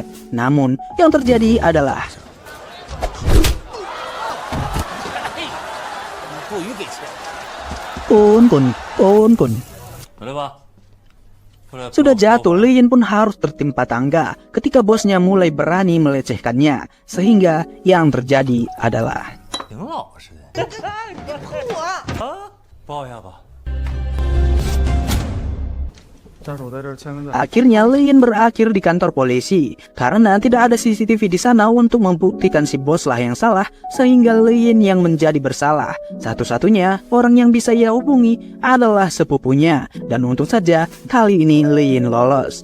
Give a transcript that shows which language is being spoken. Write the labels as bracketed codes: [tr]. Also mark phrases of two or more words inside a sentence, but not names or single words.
[id] Namun yang terjadi adalah Kun. Sudah jatuh, Lin pun harus tertimpa tangga ketika bosnya mulai berani melecehkannya. Sehingga yang terjadi adalah [zh] 挺老实的。啊，抱一下吧。 [id] akhirnya Lin berakhir di kantor polisi karena tidak ada CCTV di sana untuk membuktikan si bos lah yang salah, sehingga Lin yang menjadi bersalah. Satu-satunya orang yang bisa ia hubungi adalah sepupunya, dan untung saja kali ini Lin lolos.